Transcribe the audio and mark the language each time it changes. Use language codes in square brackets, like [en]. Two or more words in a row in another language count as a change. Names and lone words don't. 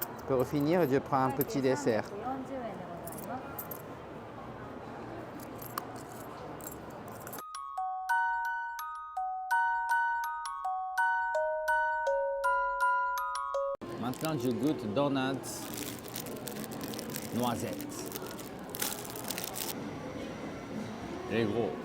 [fr] Pour finir, je prends un petit dessert. [ja] 340 円でございます。 [fr] Maintenant, je goûte donuts noisettes. Les gros.